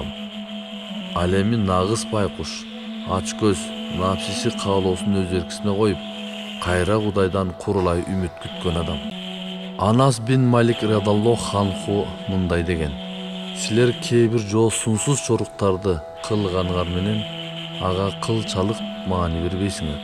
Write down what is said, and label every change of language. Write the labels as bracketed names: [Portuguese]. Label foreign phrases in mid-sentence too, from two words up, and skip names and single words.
[Kyrgyz] Ал эми нагыз байкуш, ачкөз, напсиси каалоосун өз эркисине коюп, кайра Кудайдан курулай үмүт күткөн адам. Анас бин Малик [Arabic] رضي الله عنه [Kyrgyz] мындай деген: силер кээ бир жоосунсуз чоруктарды кылганыңар менен ага кылчалык маани бербейсиңер.